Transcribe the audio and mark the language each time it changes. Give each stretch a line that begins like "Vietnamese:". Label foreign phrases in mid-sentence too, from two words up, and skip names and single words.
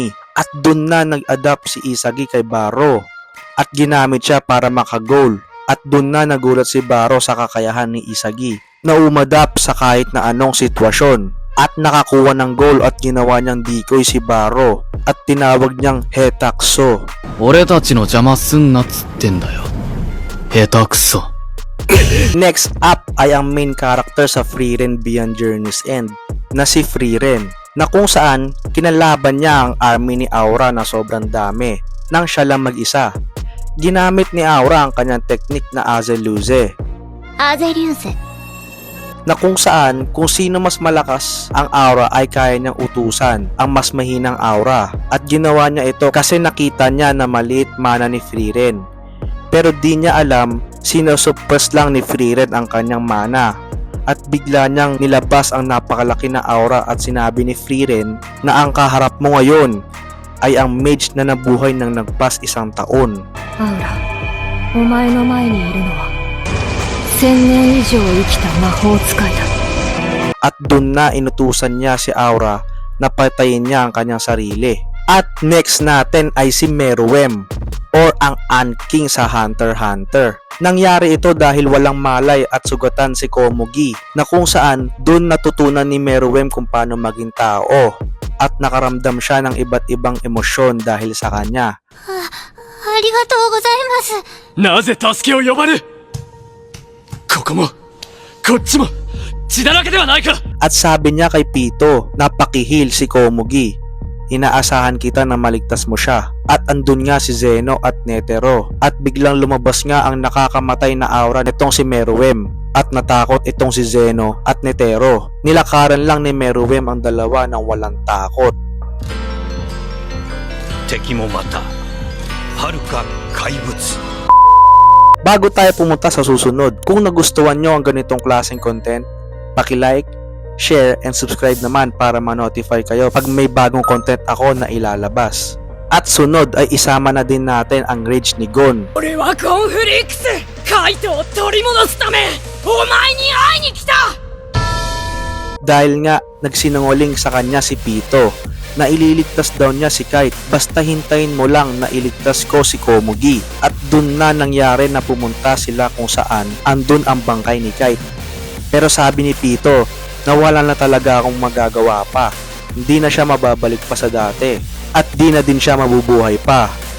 Filipino: At dun na nag-adapt si Isagi kay Baro at ginamit siya para makagoal. At dun na nagulat si Baro sa kakayahan ni Isagi na umadap sa kahit na anong sitwasyon. At nakakuha ng goal at ginawa niyang decoy si Baro at tinawag niyang Hetaxo.
Japanese: 俺たちの邪魔すんなっつってんだよ。下手くそ。
Filipino: Next up ay ang
English: main character
Filipino: sa Frieren Beyond Journey's End na si Frieren, na kung saan kinalaban niya ang army ni Aura na sobrang dami nang siya lang mag-isa. Ginamit ni Aura ang kanyang teknik na Azeluze,
Japanese: アゼリューゼ
Filipino: na kung saan kung sino mas malakas ang aura ay kaya niyang utusan ang mas mahinang aura. At ginawa niya ito kasi nakita niya na maliit mana ni Frieren. Pero di niya alam sinusuppress lang ni Frieren ang kanyang mana. At bigla niyang nilabas ang napakalaki na aura at sinabi ni Frieren na ang kaharap mo ngayon ay ang mage na nabuhay ng nagpas 1 taon.
Japanese: アウラ、お前の前にいるのは1000年以上生きた魔法使いだ。
Filipino: At dun na inutusan niya si Aura na patayin niya ang kanyang sarili. At next natin ay si Meruem or ang Ant King sa Hunter x Hunter. Nangyari ito dahil walang malay at sugatan si Komugi, na kung saan dun natutunan ni Meruem kung paano maging tao at nakaramdam siya ng iba't ibang emosyon dahil sa kanya.
Japanese: ありがとうございます。なぜ助けを呼ばぬ。ここもこっちも血だらけではないか。
Filipino: At sabi niya kay Pito na pakihil si Komugi. Inaasahan kita na maligtas mo siya. At andun nga si Zeno at Netero. At biglang lumabas nga ang nakakamatay na aura nitong si Meruem. At natakot itong si Zeno at Netero. Nilakaran lang ni Meruem ang dalawa ng walang takot.
Japanese: 敵もまた遥か怪物
Filipino: Bago tayo pumunta sa susunod, kung nagustuhan nyo ang ganitong klaseng content, paki-like,
English: share, and subscribe
Filipino: naman para ma-notify kayo pag may bagong content ako na ilalabas. At sunod ay isama na din natin ang rage ni Gon.
Japanese: 俺はコンフリックスカイトを取り戻すためお前に会いに来た。
Filipino: Dahil nga nagsinungaling sa kanya si Pito na ililigtas daw niya si Kite, basta hintayin mo lang na iligtas ko si Komugi. At dun na nangyari na pumunta sila kung saan andun ang bangkay ni Kite. Pero sabi ni Pito na wala na talaga akong magagawa pa, hindi na siya mababalik pa sa dati at di na din siya mabubuhay pa.